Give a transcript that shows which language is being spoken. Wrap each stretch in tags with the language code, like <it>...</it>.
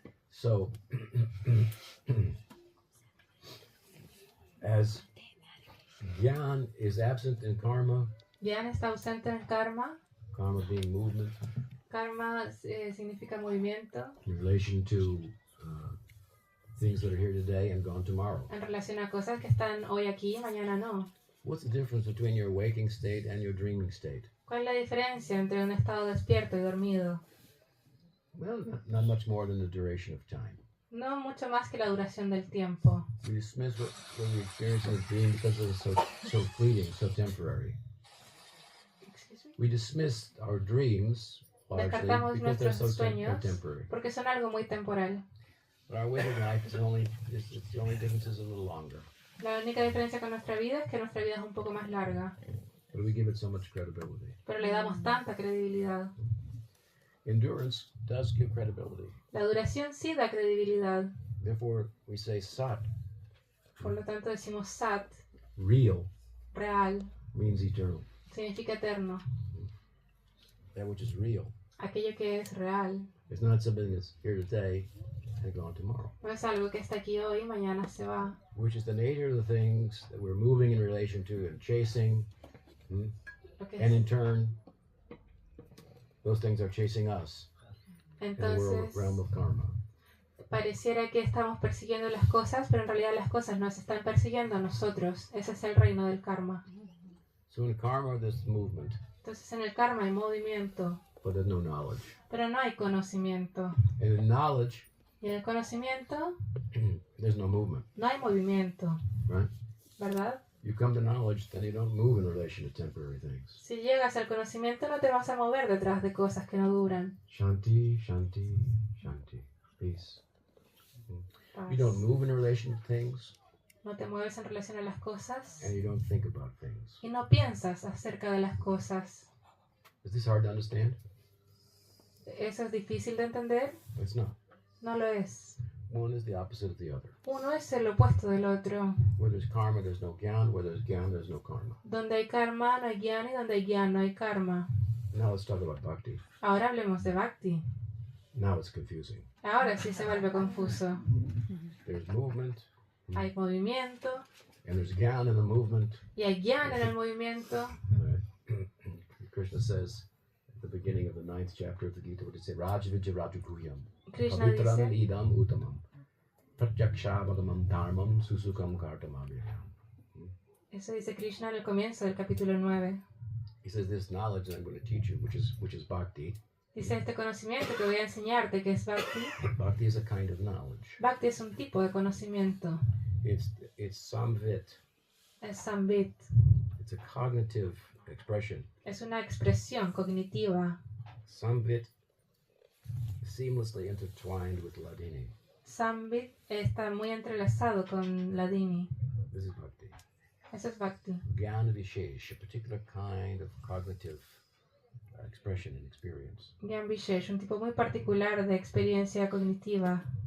<en>So, as Gyan is absent in karma,</en> <es>Gyan está ausente en karma.</es> <en>karma being movement,</en> <es>Karma significa movimiento</es> <en>in relation to things that are here today and gone tomorrow.</en> <es>en relación a cosas que están hoy aquí y mañana no.</es> <en>What's the difference between your waking state and your dreaming state?</en> <es>¿Cuál es la diferencia entre un estado despierto y dormido?</es> <en>Well, not much more than the duration of time.</en> <es>No mucho más que la duración del tiempo.</es> <en>We dismiss what we experience in a dream because it's so fleeting, so temporary. We dismiss our dreams largely</en> <es>Descartamos</es> <en>because they're so</en> <es>nuestros sueños</es> <en>temporary.</en> <es>porque son algo muy temporal.</es> <en>But our waking life is only the only difference is a little longer.</en> <es>La única diferencia con nuestra vida es que nuestra vida es un poco más larga,</es> <en>But we give it so much credibility.</en> <es>pero le damos tanta credibilidad.</es> <en>Endurance does give credibility.</en> <es>La duración sí da credibilidad.</es> <en>Therefore, we say sat,</en> <es>Por lo tanto decimos sat,</es> <en>real,</en> <es>real,</es> <en>means eternal.</en> <es>significa eterno.</es> <en>That which is real.</en> <es>Aquello que es real.</es> <en>It's not something that's here today and gone tomorrow.</en> <es>No es algo que está aquí hoy y mañana se va.</es> <en>Which is the nature of the things that we're moving in relation to and chasing.</en> <es>Lo que</es> <en>And</en> <es>es.</es> <en>in turn, those things are chasing us in the</en> <es>Entonces,</es> <en>realm of karma.</en> <es>pareciera que estamos persiguiendo las cosas, pero en realidad las cosas nos están persiguiendo a nosotros. Ese es el reino del karma.</es> <en>So in karma, there's movement,</en> <es>Entonces en el karma hay movimiento,</es> <en>but there's no knowledge.</en> <es>pero no hay conocimiento.</es> <en>And in knowledge,</en> <es>Y en el conocimiento</es> <en>there's no movement,</en> <es>no hay movimiento,</es> <en>right?</en> <es>¿verdad?</es> <en>You come to knowledge, then you don't move in relation to temporary things.</en> <es>Si llegas al conocimiento no te vas a mover detrás de cosas que no duran.</es> <sa>Shanti, shanti, shanti.</sa> <en>Peace.</en> <es>Paz.</es> <en>You don't move in relation to things,</en> <es>No te mueves en relación a las cosas</es> <en>and you don't think about things.</en> <es>y no piensas acerca de las cosas.</es> <en>Is this hard to understand?</en> <es>¿Eso es difícil de entender?</es> <en>It's not.</en> <es>No lo es.</es> <en>One is the opposite of the other.</en> <es>Uno es el opuesto del otro.</es> <en>Where there's karma, there's no gyan. Where there's gyan, there's no karma.</en> <es>Donde hay karma no hay gyan y donde hay gyan no hay karma.</es> <en>Now let's talk about bhakti.</en> <es>Ahora hablemos de bhakti.</es> <en>Now it's confusing.</en> <es>Ahora sí se vuelve confuso.</es> <en>There's movement,</en> <es>Hay movimiento</es> <en>and there's gyan in the movement.</en> <es>y hay gyan en el movimiento.</es> <en>Krishna says at the beginning of the 9th chapter of the Gita, what does he say?</en> <sa>Rajavijja Rajuguhyam.</sa> <es>Krishna</es> <sa>Pavitram</sa> <es>dice,</es> <sa>idam uttamam. pratyakshavagam dharmam susukam kartamabhyam.</sa> <es>Eso dice Krishna al comienzo del capítulo 9.</es> <en>He says this knowledge that I'm going to teach you, which is bhakti.</en> <es>Dice este conocimiento que voy a enseñarte, que es Bhakti.</es> <en>Bhakti is a kind of knowledge.</en> <es>Bhakti es un tipo de conocimiento.</es> <en>It's samvit.</en> <es>Es Sambit.</es> <en>It's a cognitive expression.</en> <es>Es una expresión cognitiva.</es> <en>Samvit seamlessly intertwined with Ladini.</en> <es>Sambit está muy entrelazado con Ladini.</es> <en>This is bhakti.</en> <es>Eso es Bhakti.</es> <en>Jnana Vishesh, a particular kind of cognitive expression and experience.</en> <es>Gyan Vishesh, un tipo muy particular de experiencia cognitiva.</es>